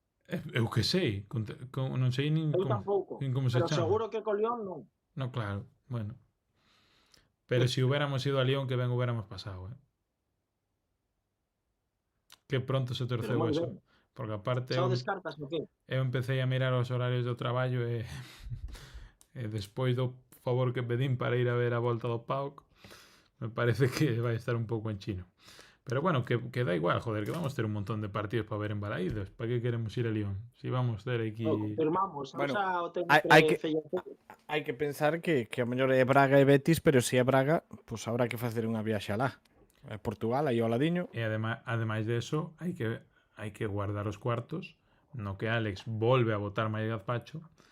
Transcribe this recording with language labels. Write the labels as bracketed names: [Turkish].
[Galician] Eu que sei, non sei nin como se chama. Pero seguro que co Lyon non. [Spanish] No, claro, bueno. [Galician] Pero se hubiéramos ido a Lyon, que ben hubiéramos pasado, Que pronto se torceu eso. Ben. Porque aparte... Xa o descartas o qué? Eu empecé a mirar os horarios do traballo e despois do favor que pedín para ir a ver a volta do PAOK, me parece que vai estar un pouco en chino. Pero bueno, que da igual, joder, que vamos a ter un montón de partidos para ver en Balaídos. [Spanish] ¿Para qué queremos ir a Lyon? [Galician] Si vamos a ter aquí... Confirmamos. Bueno, hai que pensar que a mellor é Braga e Betis, pero se é Braga, pues habrá que facer unha viaxe alá. Portugal, aí ao ladiño. E ademais de eso, hai que guardar os cuartos no que Alex volve a botar máis gazpacho.